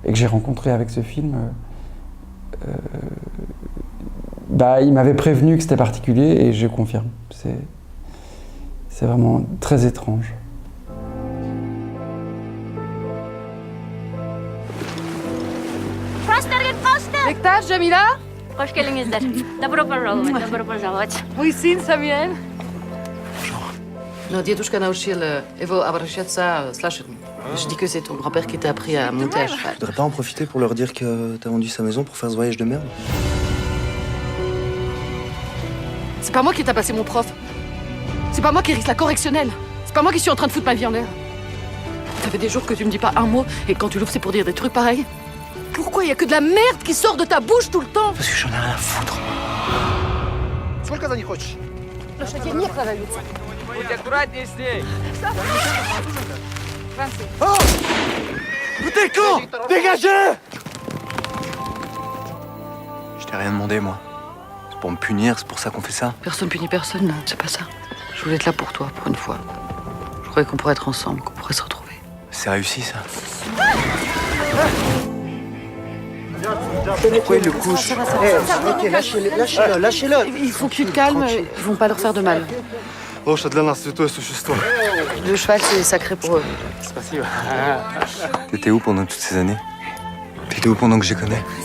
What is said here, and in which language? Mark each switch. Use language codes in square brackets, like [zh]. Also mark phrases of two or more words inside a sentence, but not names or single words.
[fr] et que j'ai rencontré avec ce film, il m'avait prévenu que c'était particulier et je confirme. C'est vraiment très étrange. Bektaş, Jamila. [tr] Hoş geldinizler. [ru] Добро пожаловать. Muhsin, Samuel. No, Дедушка научил его обращаться с лошадьми. [fr] Je dis que c'est ton grand-père qui t'a appris à monter à cheval. Faudrait pas en profiter pour leur dire que t'as vendu sa maison pour faire ce voyage de merde? C'est pas moi qui t'a passé mon prof. C'est pas moi qui risque la correctionnelle. C'est pas moi qui suis en train de foutre ma vie en l'air. Ça fait des jours que tu me dis pas un mot et quand tu l'ouvres, c'est pour dire des trucs pareils. Pourquoi il y a que de la merde qui sort de ta bouche tout le temps? Parce que j'en ai rien à foutre. [ru] Сколько за них хочешь? Лошадей не продаются. [fr] T'es con! Dégagez! Je t'ai rien demandé, moi. C'est pour me punir, c'est pour ça qu'on fait ça. Personne punit personne, là. C'est pas ça. Je voulais être là pour toi, pour une fois. Je croyais qu'on pourrait être ensemble, qu'on pourrait se retrouver. C'est réussi, ça. Pourquoi il le couche? Ok, lâchez-le. Il faut que tu te calmes, ils vont pas leur faire de mal. [ru] Лошадь для нас святое существо. [fr] Le cheval, c'est sacré pour eux. [ru] Спасибо. [fr] T'étais où pendant toutes ces années? T'étais où pendant que j'ai connu?